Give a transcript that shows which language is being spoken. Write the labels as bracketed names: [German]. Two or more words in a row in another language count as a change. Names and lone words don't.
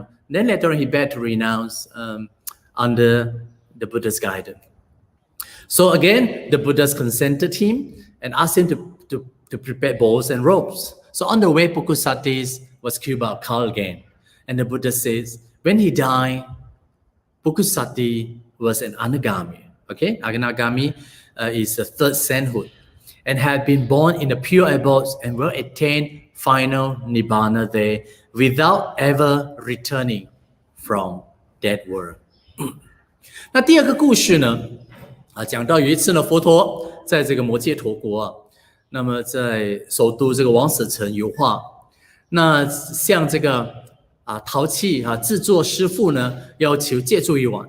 [English] Then later on, he begged to renounce under the Buddha's guidance. So again, the Buddhas consented him and asked him to prepare bowls and robes. So on the way, Pukusati was killed by a cow again. And the Buddha says, when he died, Pukusati was an anagami. Okay, anagami is a third sainthood, and had been born in the pure abodes and will attain final nibbana there without ever returning from that world. [Chinese] 那第二个故事呢，讲到有一次呢，佛陀在这个摩揭陀国那么在首都这个王舍城油画，那向这个陶器制作师傅呢要求借住一晚。